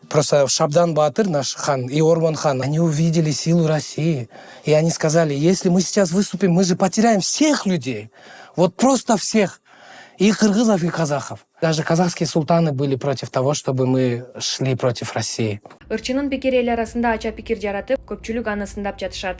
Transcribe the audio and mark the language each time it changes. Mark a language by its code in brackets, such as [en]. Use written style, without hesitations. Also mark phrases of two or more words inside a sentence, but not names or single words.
[ru] Просто Шабдан Баатыр, наш хан, и Ормонхан, они увидели силу России. И они сказали, если мы сейчас выступим, мы же потеряем всех людей. Вот просто всех. И кыргызов, и казахов. Даже казахские султаны были против того, чтобы мы шли против России. [ky] Ырчынын пикири эл арасында ача пикир жаратып, көпчүлүк аны сындап жатышат.